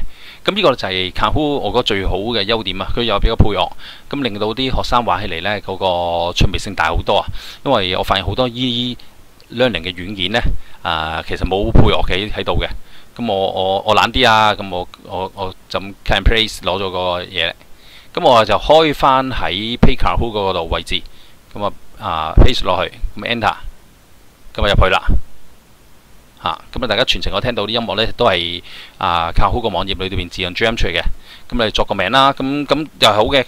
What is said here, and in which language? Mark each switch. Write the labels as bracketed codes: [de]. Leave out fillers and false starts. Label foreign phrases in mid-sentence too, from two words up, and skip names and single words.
[yue] 咁呢個就係 Kahoot 我覺得最好嘅優點啊！佢有俾個配樂，咁令到啲學生玩起嚟呢，嗰個趣味性大好多啊！因為我發現好多 e-learning 嘅軟件呢，其實冇配樂喺度嘅。咁我懶啲啊，咁我就 [en] can place [yue] 攞咗個嘢，咁我就開翻喺 Play Kahoot 嗰度位置，咁paste 落去，咁 enter， 咁入去啦。咁大家全程我聽到啲音樂呢，都係Kahoot個網頁裏邊自動 jam 出嚟嘅。咁你作個名啦，咁又係好嘅。